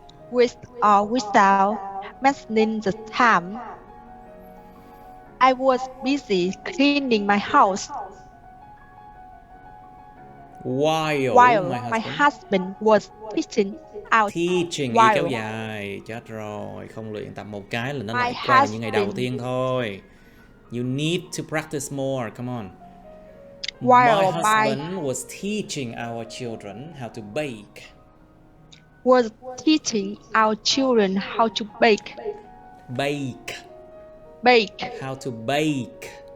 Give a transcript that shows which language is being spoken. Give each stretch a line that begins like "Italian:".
English: With or without mentioning the time. I was busy cleaning my house. While my husband was teaching out.
Vietnamese: Teaching y kéo dài. Chết rồi, không luyện tập một cái là nó lại quay vào những ngày đầu tiên thôi.
English: You need to practice more, come on. My husband was teaching our children how to bake. Was teaching our children how to bake. Bake. Bake. How to bake.